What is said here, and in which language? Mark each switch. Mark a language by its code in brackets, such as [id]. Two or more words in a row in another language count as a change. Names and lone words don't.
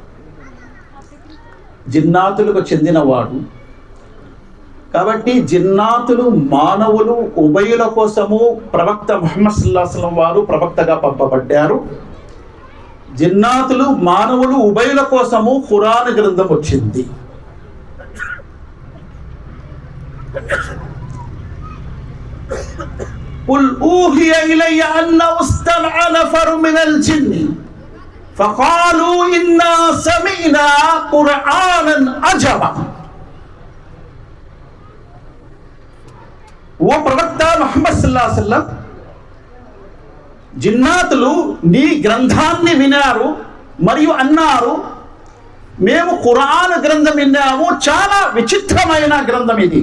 [te] జిన్నాతులకు చెందినవాడు కాబట్టి జిన్నాతులు మానవులు ఉభయుల కోసము ప్రవక్త ముహమ్మద్ [ar] صلى الله عليه وسلم [te] వారు ప్రవక్తగా పంపబడ్డారు. జిన్నాతులు మానవులు ఉభయుల కోసము ఖురాన్ గ్రంథం వచ్చింది. [ar] قل أوحي إلي أنه استمع نفر من الجن فقالوا إنا سمعنا قرآنا عجبا. [te] ఓ ప్రవక్త ముహమ్మద్ [ar] صلى الله عليه وسلم, [te] జిన్నాతులు నీ గ్రంథాన్ని వినారు మరియు అన్నారు, మేము ఖురాన్ గ్రంథం విన్నాము, చాలా విచిత్రమైన గ్రంథం ఇది.